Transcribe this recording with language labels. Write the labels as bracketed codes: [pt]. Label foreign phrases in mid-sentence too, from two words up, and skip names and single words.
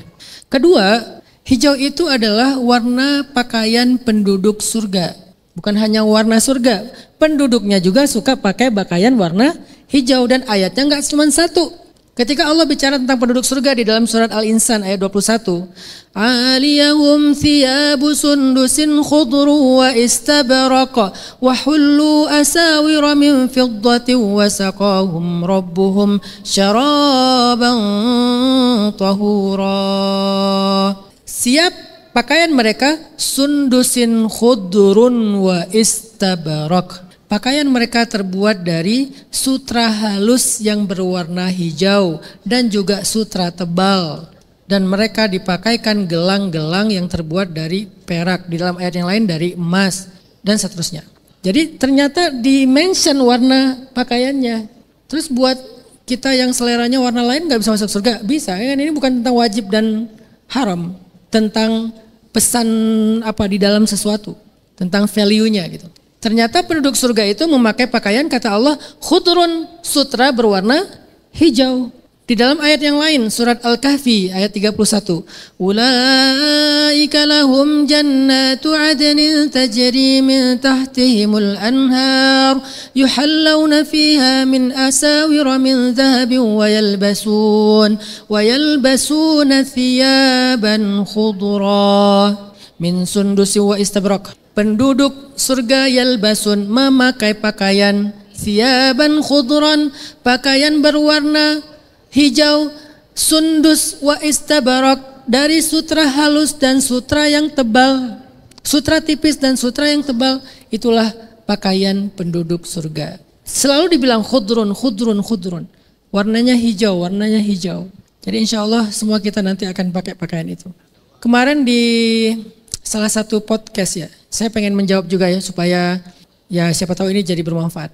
[id] Kedua, hijau itu adalah warna pakaian penduduk surga. Bukan hanya warna surga, penduduknya juga suka pakai pakaian warna hijau. Dan ayatnya nggak cuma satu. Ketika Allah bicara tentang penduduk surga di dalam surat Al-Insan ayat 21. [ar] عاليهم ثياب سندس خضر وإستبرق وحلوا أساور من فضة وسقاهم ربهم شرابا طهورا. [id] Siap pakaian mereka [ar] سندس خضر وإستبرق. [id] Pakaian mereka terbuat dari sutra halus yang berwarna hijau dan juga sutra tebal. Dan mereka dipakaikan gelang-gelang yang terbuat dari perak. Di dalam ayat yang lain dari emas dan seterusnya. Jadi ternyata di-mention warna pakaiannya. Terus buat kita yang seleranya warna lain gak bisa masuk surga? Bisa, kan ini bukan tentang wajib dan haram. Tentang pesan di dalam sesuatu. Tentang value-nya gitu. Ternyata penduduk surga itu memakai pakaian kata Allah khudrun, sutra berwarna hijau. Di dalam ayat yang lain surat Al-Kahfi ayat 31. [ar] أولئك لهم جنات عدن تجري من تحتهم الأنهار يحلون فيها من أساور من ذهب ويلبسون ثيابا خضرا من سندس وإستبرق. [id] Penduduk surga yalbasun memakai pakaian [ar] ثيابا خضرا, [id] pakaian berwarna hijau, [ar] سندس وإستبرق, [id] dari sutra halus dan sutra yang tebal. Sutra tipis dan sutra yang tebal, itulah pakaian penduduk surga. Selalu dibilang [ar] خضر خضر خضر. [id] Warnanya hijau, warnanya hijau. Jadi [ar] إن شاء الله [id] semua kita nanti akan pakai pakaian itu. Kemarin di salah satu podcast ya, saya pengen menjawab juga ya supaya ya siapa tahu ini jadi bermanfaat.